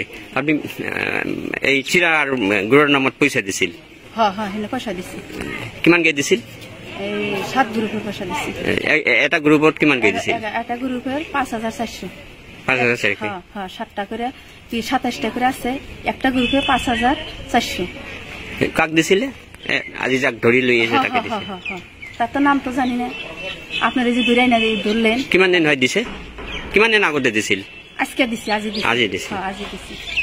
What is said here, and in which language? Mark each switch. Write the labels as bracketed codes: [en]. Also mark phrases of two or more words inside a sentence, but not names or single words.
[bn] আপনি এই চিরা আর গুড়ের নামত পয়সা দিছিল হ্যাঁ হেনে পয়সা দিছি [as] কিমান কে দিছিল [bn] এই 7 গ্রুপের পয়সা দিছি [as] এটা গ্রুপত কিমান কে দিছিল [bn] এটা গ্রুপের 5400 হ্যাঁ 7টা করে 27টা করে আছে একটা গ্রুপে 5400 [as] কাক দিছিলে আজি যাক ধরি লই এসে তাকে দিছে [bn] হ্যাঁ তার তো নাম তো জানি না আপনারা যে দূরাই না ধরলেন [as] কিমান দিন হয় দিছে কিমান দিন আগতে দিছিল [bn] আজকে দিছি আজি দিছি [as] হ্যাঁ আজি দিছি